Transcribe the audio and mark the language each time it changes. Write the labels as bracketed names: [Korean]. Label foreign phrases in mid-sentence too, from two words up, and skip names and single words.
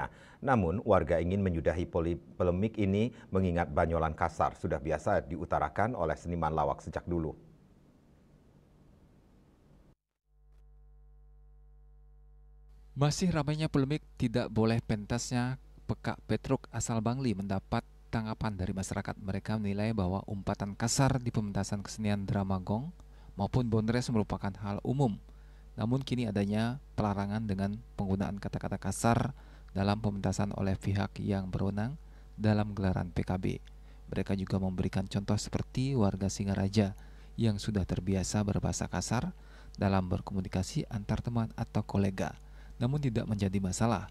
[Indonesian] Namun, warga ingin menyudahi polemik ini mengingat banyolan kasar sudah biasa diutarakan oleh seniman lawak sejak dulu. Masih ramainya polemik tidak boleh pentasnya Pekak Petruk asal Bangli mendapat tanggapan dari masyarakat. Mereka menilai bahwa umpatan kasar di pementasan kesenian drama gong maupun bondres merupakan hal umum. Namun kini adanya pelarangan dengan penggunaan kata-kata kasar dalam pementasan oleh pihak yang berwenang dalam gelaran PKB. Mereka juga memberikan contoh seperti warga Singaraja yang sudah terbiasa berbahasa kasar dalam berkomunikasi antar teman atau kolega, namun tidak menjadi masalah.